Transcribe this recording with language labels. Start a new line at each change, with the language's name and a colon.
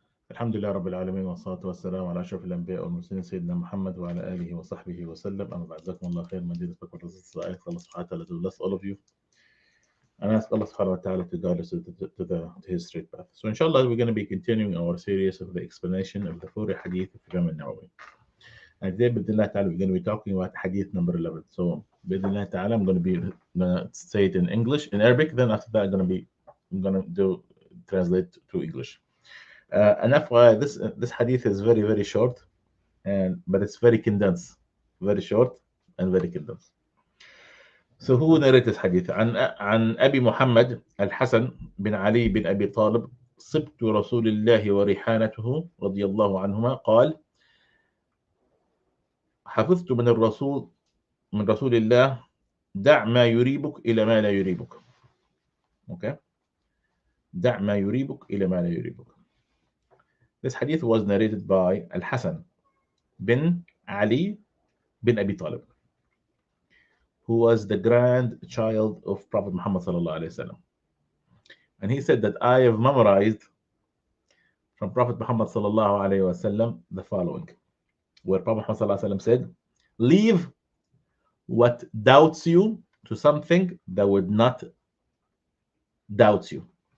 Arabic: الحمد لله رب العالمين والصلاة والسلام على أشرف الأنبياء والمرسلين سيدنا محمد وعلى آله وصحبه وسلم. أما بعد, جزاكم الله خير.
English: My dear brothers, I ask Allah subhanahu wa ta'ala to bless all of you, and I ask Allah subhanahu wa ta'ala to guide us to his straight path. So inshallah we're going to be continuing our series of the explanation of the 40 hadith of Imam Nawawi. And today bidnillah ta'ala we're going to be talking about hadith number 11. So bidnillah ta'ala I'm going to say it in English, in Arabic, then after that I'm going to do translate to English. And FYI, this hadith is very, very short, but it's very condensed, very short and very condensed. So who narrated this hadith?
Arabic: عن أبي محمد الحسن بن علي بن أبي طالب صبت رسول الله وريحانته رضي الله عنهما قال: حفظت من رسول الله دع ما يريبك إلى ما لا يريبك. Okay, دع ما يريبك إلى ما لا يريبك.
English: This hadith was narrated by Al-Hasan bin Ali bin Abi Talib, who was the grandchild of Prophet Muhammad sallallahu alaihi wasallam. And he said that I have memorized from Prophet Muhammad sallallahu alaihi wasallam the following, where Prophet Muhammad sallallahu alaihi wasallam said, leave what doubts you to something that would not doubt you.